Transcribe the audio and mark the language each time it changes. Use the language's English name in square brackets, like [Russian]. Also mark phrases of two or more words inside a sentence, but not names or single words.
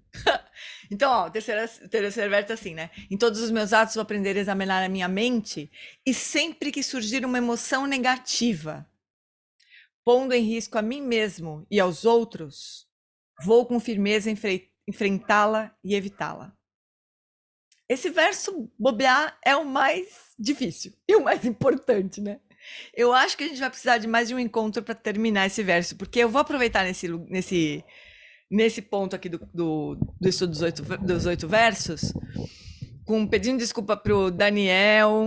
[Portuguese] Então, ó, o terceiro verso é assim, né? Em todos os meus atos vou aprender a examinar a minha mente e sempre que surgir uma emoção negativa, pondo em risco a mim mesmo e aos outros, vou com firmeza enfrentá-la e evitá-la. Esse verso, bobear, é o mais difícil e o mais importante, né? Eu acho que a gente vai precisar de mais de um encontro para terminar esse verso, porque eu vou aproveitar nesse ponto aqui do estudo dos 8 versos, pedindo desculpa pro Daniel.